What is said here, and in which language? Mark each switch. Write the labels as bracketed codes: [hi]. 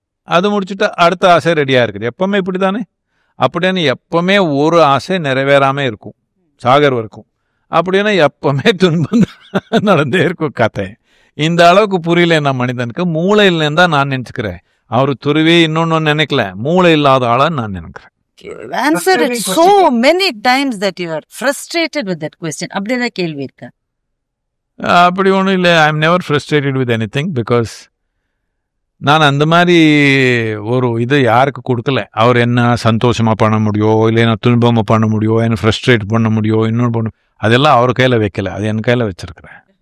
[ta] அது முடிச்சுட்டா அடுத்த ஆசை ரெடியாக இருக்குது. எப்போவுமே இப்படி தானே. அப்படின்னு எப்போவுமே ஒரு ஆசை நிறைவேறாமல் இருக்கும், சாகர் வரைக்கும். அப்படின்னா எப்போவுமே துன்பம் நடந்தே இருக்கும் கதை. இந்த அளவுக்கு புரியல என்ன மனிதனுக்கு. மூளை இல்லைன்னு தான் நான் நினச்சிக்கிறேன். அவர் துருவி இன்னொன்று நினைக்கல, மூளை இல்லாத ஆளாக நான் நினைக்கிறேன். [en] Answered it so many times that you are frustrated with that question. [ta] அப்படிதான் கேள்வி இருக்கா? அப்படி ஒன்றும் இல்லை. [en] I am never frustrated with any thing. [ta] Because நான் அந்த மாதிரி ஒரு இது யாருக்கு கொடுக்கல. அவர் என்ன சந்தோஷமாக பண்ண முடியும், இல்லை என்ன துன்பமாக பண்ண முடியும், என்ன ஃப்ரஸ்ட்ரேட் பண்ண முடியும், இன்னொன்று பண்ண, அதெல்லாம் அவர் கையில் வைக்கல, அது என் கையில் வச்சுருக்கிறேன்.